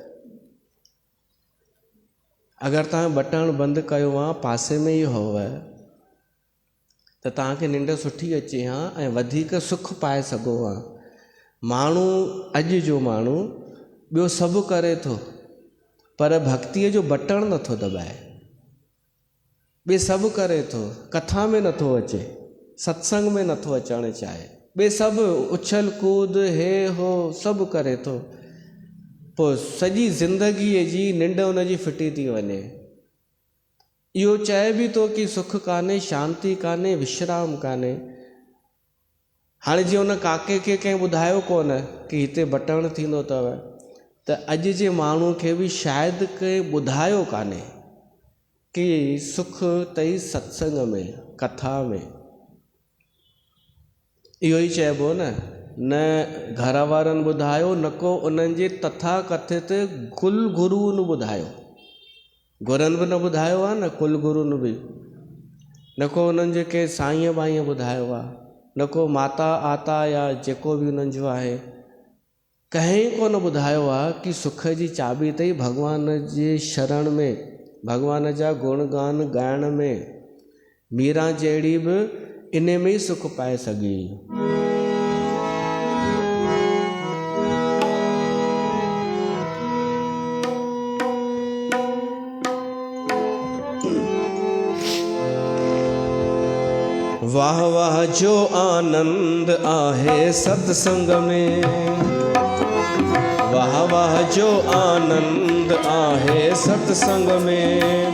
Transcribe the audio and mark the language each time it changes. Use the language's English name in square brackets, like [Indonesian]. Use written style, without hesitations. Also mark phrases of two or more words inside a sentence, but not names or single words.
[Sindhi] अगरि तव्हां बटण बंदि कयो आहे, पासे में ई हुअव, त तव्हांखे निंड सुठी अचे हा ऐं वधीक सुख पाए सघो हा। माण्हू, अॼु जो माण्हू ॿियो सभु करे थो, पर भक्तीअ जो बटण नथो दॿाए। ॿिए सभु करे थो, कथा में नथो अचे, सत्संग में नथो अचणु चाहे, ॿिए सभु उछल कूद हे हो सभु करे थो, पोइ सॼी ज़िंदगीअ जी निंड हुनजी फिटी थी वञे। इहो चए बि थो कि सुख कान्हे, शांती कान्हे, विश्राम कान्हे। हाणे जीअं हुन काके खे कंहिं ॿुधायो कोन कि हिते बटण थींदो अथव, त अॼु जे माण्हू खे बि शायदि कंहिं ॿुधायो कान्हे कि सुख अथई सत्संग में, कथा में। इहो ई चइबो न घर वारनि ॿुधायो, न को उन्हनि जे तथा कथित कुल गुरुअनि ॿुधायो। गुरनि बि न ॿुधायो आहे, न कुल गुरुनि बि, न को उन्हनि जे के साईं बाईं ॿुधायो आहे, न को माता आता या जेको बि उन्हनि जो आहे, कंहिं कोन ॿुधायो आहे कि सुख जी चाबी अथई भॻवान जे शरण में, भॻवान जा गुण गान ॻाइण में। मीरा जहिड़ी बि इन में ई सुख पाए सघी। वाह वाह जो आनंद आहे सत्संग में, वाह वाह जो आनंद आहे सत्संग में।